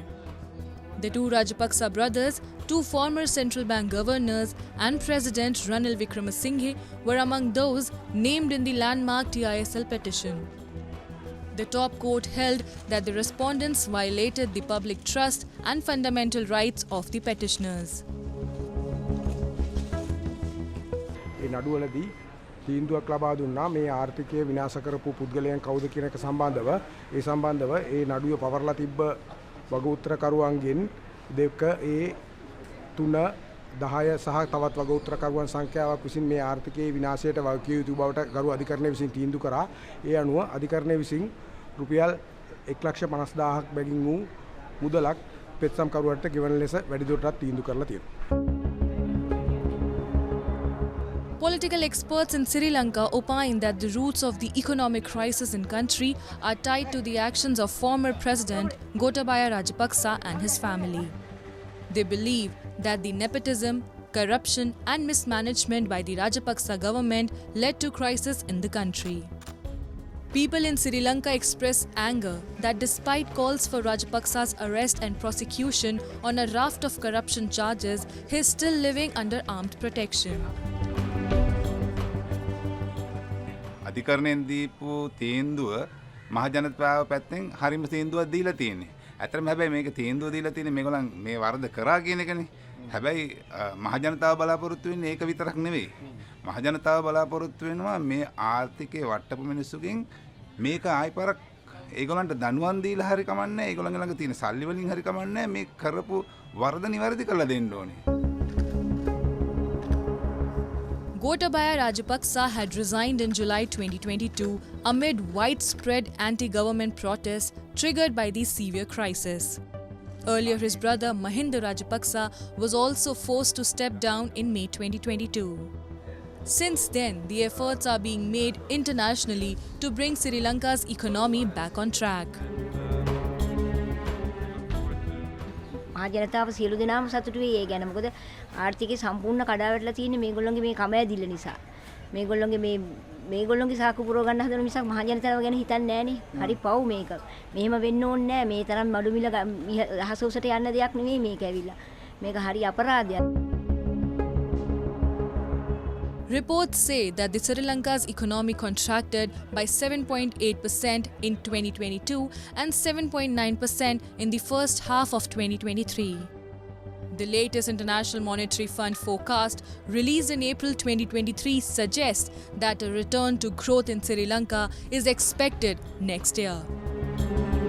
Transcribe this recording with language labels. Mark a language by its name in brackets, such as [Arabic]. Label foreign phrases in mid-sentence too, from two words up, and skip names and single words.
[English] The two Rajapaksha brothers, two former central bank governors, and President Ranil Wickremesinghe were among those named in the landmark TISL petition. The top court held that the respondents violated the public trust and fundamental rights of the petitioners. [Sinhala] තීන්දුවක් ලබා දුන්නා මේ ආර්ථිකය විනාශ කරපු පුද්ගලයන් කවුද කියන එක සම්බන්ධව ඒ සම්බන්ධව ඒ නඩුව පවර්ලා තිබ්බ වගඋත්තරකරුවන්ගෙන් දෙක ඒ 3 10 සහ තවත් වගඋත්තරකරුවන් සංඛ්‍යාවක් විසින් මේ ආර්ථිකයේ විනාශයට වගකිය යුතු බවට ගරු අධිකරණය විසින් තීන්දුව කරා. ඒ අනුව අධිකරණය විසින් රුපියල් 1,50,000ක් බැගින් වූ මුදලක් පෙත්සම්කරුවන්ට ගෙවන ලෙස වැඩිදුරටත් තීන්දුව කරලා තියෙනවා. [English] Political experts in Sri Lanka opine that the roots of the economic crisis in country are tied to the actions of former President Gotabaya Rajapaksa and his family. They believe that the nepotism, corruption and mismanagement by the Rajapaksha government led to crisis in the country. People in Sri Lanka express anger that despite calls for Rajapaksa's arrest and prosecution on a raft of corruption charges, he is still living under armed protection. [Sinhala] අධිකරණයෙන් දීපු තීන්දුව මහ ජනතාව පැත්තෙන් හරිම තීන්දුවක් දීලා තියෙන්නේ. ඇත්තටම හැබැයි මේක තීන්දුව දීලා තියෙන්නේ මේගොල්ලන් මේ වරද කරා කියන එකනේ. හැබැයි මහ ජනතාව බලාපොරොත්තු වෙන්නේ ඒක විතරක් නෙවෙයි. මහ ජනතාව බලාපොරොත්තු වෙනවා මේ ආර්ථිකයේ වට්ටපු මිනිස්සුකින් මේක ආයි පාරක් ඒගොල්ලන්ට දනුවම් දීලා හරි කමන්නේ. ඒගොල්ලන් ළඟ තියෙන සල්ලි වලින් හරි කමන්නේ. මේ කරපු වරද නිවැරදි කරලා දෙන්න ඕනේ. [English] Gotabaya Rajapaksa had resigned in July 2022 amid widespread anti-government protests triggered by the severe crisis. Earlier, his brother Mahinda Rajapaksa was also forced to step down in May 2022. Since then, the efforts are being made internationally to bring Sri Lanka's economy back on track. [Sinhala] ජනතාව සියලු දෙනාම සතුටු වෙයි ඒ ගැන. මොකද ආර්ථිකය සම්පූර්ණ කඩාවැටලා තියෙන්නේ මේගොල්ලෝගේ මේ කමැදිල්ල නිසා. මේගොල්ලෝගේ සාකු පුරව ගන්න හදන මිසක් මහ ජනතාව ගැන හිතන්නේ නැහනේ. හරි පව් මේක. මෙහෙම වෙන්න ඕනේ නැහැ. මේ තරම් මඩු මිල අහස උසට යන්න දෙයක් නෙවෙයි මේක ඇවිල්ලා. මේක හරි අපරාධයක්. [English] Reports say that the Sri Lanka's economy contracted by 7.8% in 2022 and 7.9% in the first half of 2023. The latest International Monetary Fund forecast released in April 2023 suggests that a return to growth in Sri Lanka is expected next year.